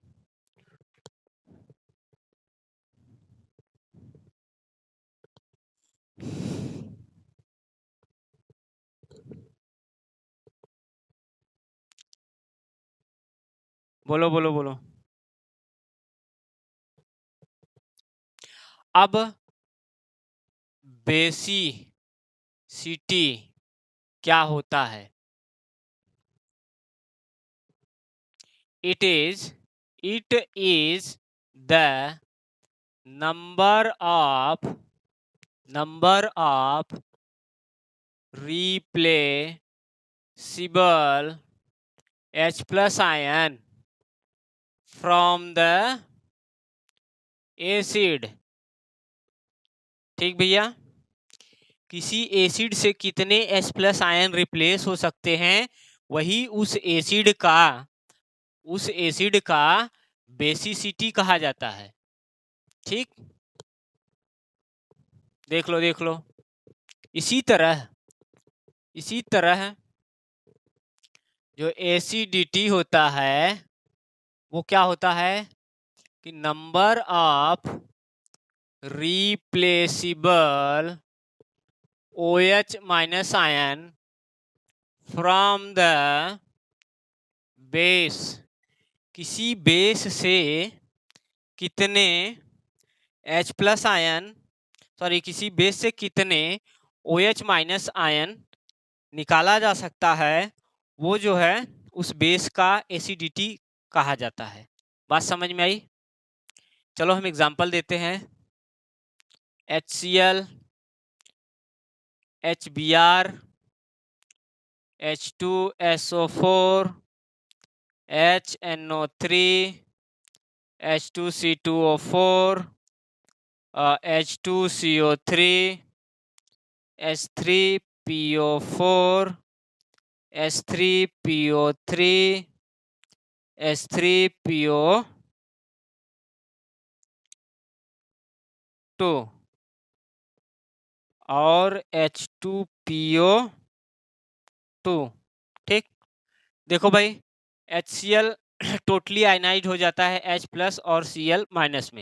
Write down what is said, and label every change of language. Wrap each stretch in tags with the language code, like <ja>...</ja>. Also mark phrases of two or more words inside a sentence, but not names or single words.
<hi>बोलो बोलो बोलो। अब बेसिसिटी क्या होता है?</hi> <en>it is the number of replaceable H plus ion from the acid।</en> <hi>ठीक भैया, किसी एसिड से कितने</hi> <en>H plus ion</en> <hi>रिप्लेस हो सकते हैं, वही उस एसिड का बेसिसिटी कहा जाता है। ठीक, देख लो देख लो। इसी तरह जो एसिडिटी होता है वो क्या होता है कि</hi> <en>number of replaceable OH minus ion from the base.</en> <hi>किसी बेस से कितने</hi> <en>H plus ion,</en> <hi>सॉरी किसी बेस से कितने</hi> <en>OH minus ion</en> <hi>निकाला जा सकता है, वो जो है उस बेस का एसिडिटी कहा जाता है। बात समझ में आई? चलो हम एग्जांपल देते हैं। HCl, HBr, H2SO4, HNO3, H2C2O4, H2CO3, H3PO4, H3PO3, H3PO2 और H2PO2। ठीक, देखो भाई, HCl</hi> <en>totally ionised</en> <hi>हो जाता है</hi> <en>H plus</en> <hi>और</hi> <en>Cl minus</en> <hi>में।</hi>